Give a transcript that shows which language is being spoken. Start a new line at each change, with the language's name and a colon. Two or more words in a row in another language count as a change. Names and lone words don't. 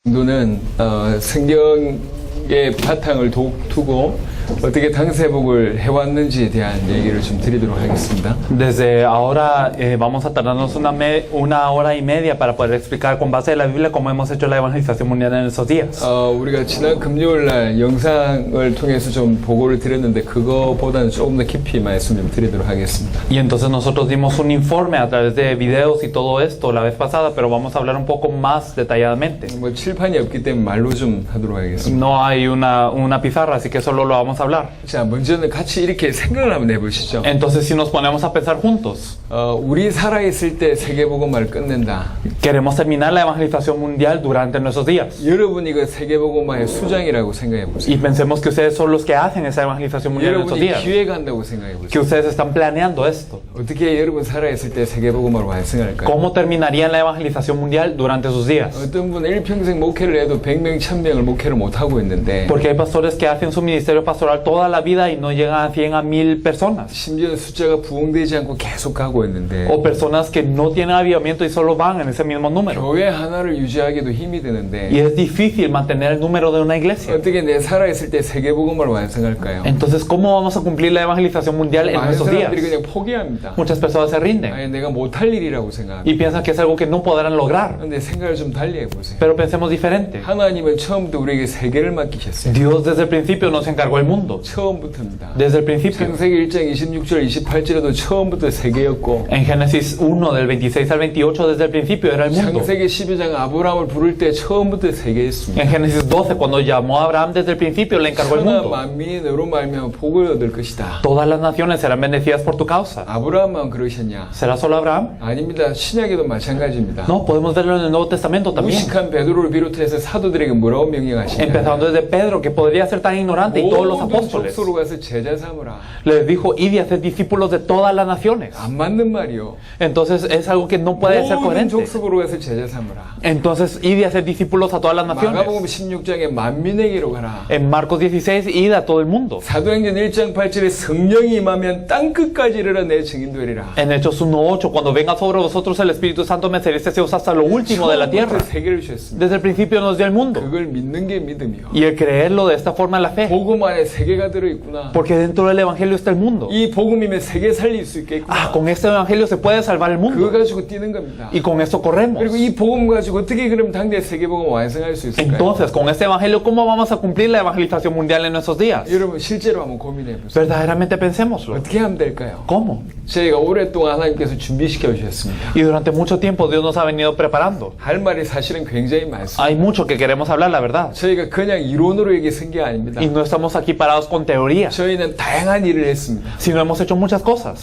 Korean: 정도는 성경의 바탕을 두고 어떻게 당세복을 해왔는지에 대한 얘기를 좀 드리도록 하겠습니다.
Spanish: Desde ahora vamos a tardarnos una hora y media para poder explicar con base de la Biblia cómo hemos hecho la evangelización mundial en esos días.
Korean: 우리가 지난 금요일날 영상을 통해서 좀 보고를 드렸는데 그거보다는 조금 더 깊이 말씀 좀 드리도록 하겠습니다.
Spanish: Y entonces nosotros dimos un informe a través de videos y todo esto la vez pasada, pero vamos a hablar un poco más detalladamente.
Korean: 뭐 칠판이 없기 때문에 말로 좀 하도록 하겠습니다.
Spanish: No hay una pizarra, así que solo lo vamos a hablar.
Korean: 자, 먼저는 같이 이렇게 생각을 한번 해보시죠.
Spanish: Entonces si nos ponemos a pensar juntos,
Korean: 우리 살아있을 때 세계복음화를 끝낸다.
Spanish: queremos terminar la evangelización mundial durante nuestros días.
Korean: 여러분이 그 세계복음화의 수장이라고 생각해 보세요.
Spanish: Y pensemos que ustedes son los que hacen esa evangelización mundial en estos
Korean: 여러분이
Spanish: días.
Korean: 기획한다고 생각해
Spanish: Que
Korean: 보세요.
Spanish: ustedes están planeando esto.
Korean: 어떻게 여러분 살아있을 때 세계복음화를 완성할까요?
Spanish: ¿Cómo terminarían la evangelización mundial durante sus días?
Korean: 어떤 분은 일평생 목회를 해도 100명, 1000명을 목회를 못하고 있는데
Spanish: Porque hay pastores que hacen su ministerio pastoral toda la vida y no llegan a 100 a 1000 personas.
Korean: 심지어 숫자가 부흥되지 않고 계속 가고 있는데
Spanish: O personas que no tienen avivamiento y solo van en ese mismo número.
Korean: 교회 하나를 유지하기도 힘이 드는데
Spanish: Y es difícil mantener el número de una iglesia.
Korean: 어떻게 내 살아있을 때 세계복음화를 완성할까요?
Spanish: Entonces, ¿cómo vamos a cumplir la evangelización mundial en
Korean: 많은
Spanish: nuestros días?
Korean: 사람들이 그냥 포기합니다.
Spanish: Muchas personas se rinden
Korean: 아니 내가 못할 일이라고 생각합니다.
Spanish: y piensan que es algo que no podrán lograr.
Korean: 근데 생각을 좀 달리 해보세요.
Spanish: Pero pensemos diferente.
Korean: 하나님은 처음부터 우리에게 세계를 맡기셨어요.
Spanish: Dios desde el principio nos encargó el mundo.
Korean: 처음부터입니다.
Spanish: Desde el principio.
Korean: 창세기 1장 26절 28절에도 처음부터 세계였고
Spanish: En Génesis 1, del 26 al 28, desde el principio era el mundo.
Korean: 창세기 12장 아브라함을 부를 때 처음부터 세계였습니다.
Spanish: En Génesis 12, cuando llamó a Abraham desde el principio, le encargó el
Korean: 천하
Spanish: mundo.
Korean: 만민이 너로 말미암아 복을 얻을 것이다.
Spanish: Todas las naciones serán bendecidas por tu causa.
Korean: 아브라함만 그러셨냐?
Spanish: ¿Será solo Abraham?
Korean: 아닙니다. 신약에도 마찬가지입니다.
Spanish: No, podemos verlo en el Nuevo Testamento también.
Korean: 무식한 베드로를 비롯해서 사도들에게 뭐라고 명령하시냐?
Spanish: Empezando desde Pedro, que podría ser tan ignorante, y todos los
Korean: 모든
Spanish: apóstoles.
Korean: 족속으로 가서 제자 삼으라.
Spanish: Les dijo, id y haced discípulos de todas las naciones.
Korean: 안 맞는 말이요.
Spanish: Entonces es algo que no puede ser
Korean: 모든
Spanish: coherente.
Korean: 족속으로 가서 제자 삼으라.
Spanish: Entonces id y haced discípulos a todas las
Korean: 마가복음
Spanish: naciones.
Korean: 16장에 만민에게로 가라.
Spanish: En Marcos 16, id a todo el mundo.
Korean: 사도행전 1장 8절에 성령이 임하면 땅끝까지 이르러 내 증인 되리라.
Spanish: En Hechos 1:8, cuando venga sobre vosotros el Espíritu Santo, me seréis testigos hasta lo último de la tierra.
Korean: 처음부터 세계를 주셨습니다.
Spanish: Desde el principio nos dio el mundo.
Korean: 그걸 믿는 게 믿음이요.
Spanish: Y el creerlo de esta forma es la fe.
Korean: 복음 안에 세계가 들어있구나.
Spanish: Porque dentro del Evangelio está el mundo.
Korean: 이 복음이면 세계 살릴 수 있겠구나.
Spanish: Con este Evangelio se puede salvar el
Korean: 그거
Spanish: mundo.
Korean: 가지고 뛰는 겁니다.
Spanish: Y con esto corremos.
Korean: 그리고 이 복음 가지고 어떻게 그럼 당대 세계 복음 완성할 수 있을까요?
Spanish: Entonces, con este Evangelio, ¿cómo vamos a cumplir la evangelización mundial en nuestros días?
Korean: 여러분 실제로 한번 고민해 보세요.
Spanish: Verdaderamente pensémoslo.
Korean: 어떻게 하면 될까요?
Spanish: ¿Cómo?
Korean: 저희가 오랫동안 하나님께서 준비시켜 주셨습니다.
Spanish: Y durante mucho tiempo Dios nos ha venido preparando.
Korean: 할 말이 사실은 굉장히 많습니다.
Spanish: Hay mucho que queremos hablar, la verdad.
Korean: 저희가 그냥 이론으로 얘기 쓴 게 아닙니다.
Spanish: Y no estamos aquí parados con teoría,
Korean: 저희는 다양한 일을 했습니다.
Spanish: sino hemos hecho muchas cosas.